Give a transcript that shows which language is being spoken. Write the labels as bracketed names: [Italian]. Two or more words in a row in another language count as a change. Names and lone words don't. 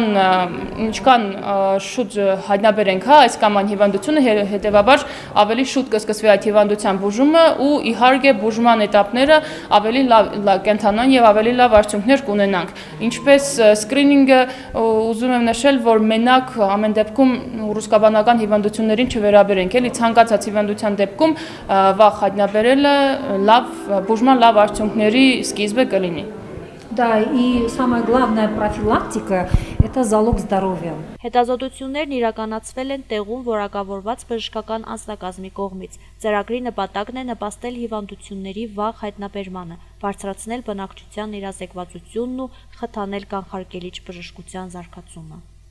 [Armenian] ինչքան շուտ հայտնաբերենք, այս կամ այն հիվանդությունը, հետևաբար ավելի շուտ կսկսվի այդ հիվանդության բուժումը ու իհարկե բուժման էտապները ավելի կենթանան եւ ավելի լավ արդյունքներ կունենանք։ Ինչպես սկրինինգը ուզում եմ նշել, որ մենակ ամեն դեպքում ուռուցքաբանական հիվանդություններին չվերաբերենք, էլի ցանկացած հիվանդության դեպքում վաղ հայտնաբերելը բուժման լավ արդյունքների սկիզբը կլինի։ [Russian] Да, и самое главное, профилактика – это залог здоровья. [Armenian] Հետազոտություններն իրականացվել են տեղում որակավորված բժշկական անձնակազմի կողմից։ Ծրագրի նպատակն է նպաստել հիվանդությունների վաղ հայտնաբերմանը, բարձրացնել բնակչության իրազեկվածությունն ու խթանել կանխարգելիչ բժշկության զարգացումը։